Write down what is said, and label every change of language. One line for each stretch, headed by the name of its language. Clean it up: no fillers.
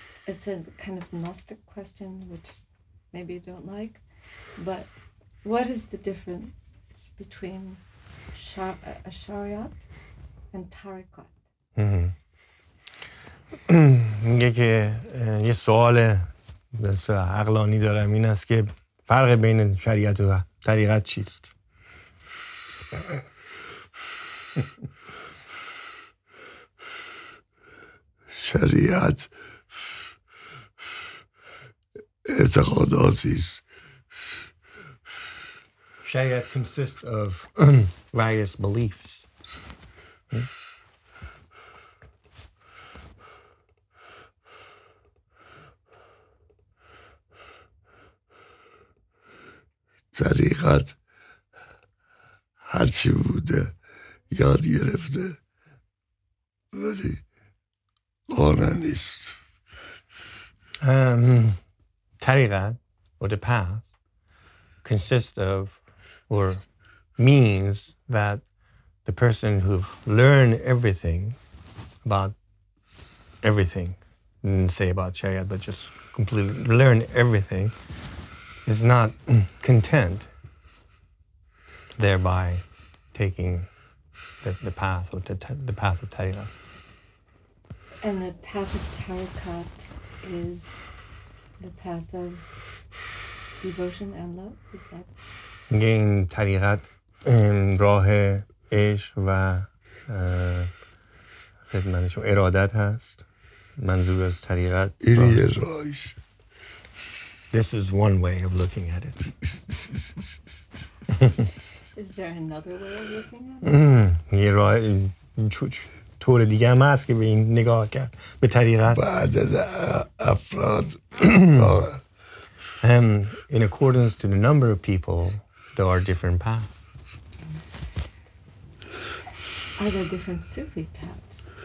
English: It's a kind of Gnostic question, which maybe you don't like, but what is the difference between Shariat and Tariqat?
Persian: میگه که یه سوال عقلانی دارم، این است که فرق بین شریعت و طریقت چیست؟ شریعت اعتقاداتی است.
English: Shariat consists of various beliefs.
Persian: طریقت هرچی بوده یاد گرفته ولی قانع نیست.
English: Tariqat, or the path, consists of, or means that the person who've learned everything about everything, didn't say about Shariat, but just completely learned everything, is not content thereby taking the path, or the path of Tariqat. And the path of Tariqat is the path of devotion and love, is that?
Persian: میگه این طریقت راه عشق و خدمتشون ارادت هست. منظور از طریقت این یه راهش.
English: This is one way of looking at it. Is there another way of looking at it?
Persian: یه راه طور دیگه هم هست که به این نگاه کرد به طریقت. بعد افراد
English: in accordance to the number of people, there are different paths. Are there different Sufi paths?